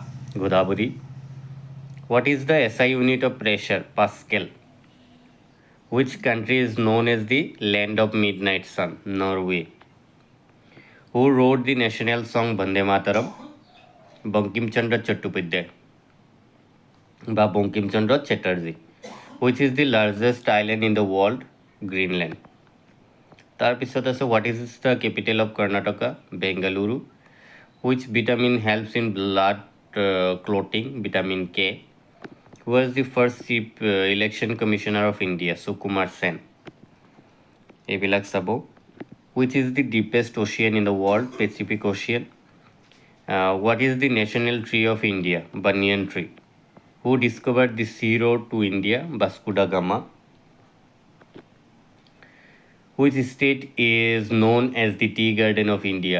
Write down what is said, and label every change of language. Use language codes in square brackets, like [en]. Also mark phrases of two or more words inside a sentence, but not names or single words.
[en] Godavari. What is the SI unit of pressure? Pascal. Which country is known as the land of midnight sun? Norway. Who wrote the national song Bande Mataram? Bankim Chandra Chattopadhyay বা বঙ্কিমচন্দ্র চ্যাটার্জি. Which is the largest island in the world? Greenland. [as] তাৰপিছত আছে [en] what is the capital of Karnataka? Bengaluru. Which vitamin helps in blood clotting? Vitamin K. Who was the first chief election commissioner of India? Sukumar Sen. [as] এইবিলাক চাব. [en] Which is the deepest ocean in the world? Pacific Ocean. What is the national tree of India? Banyan tree. Who discovered the sea road to India? Vasco da Gama. Which state is known as the tea garden of India?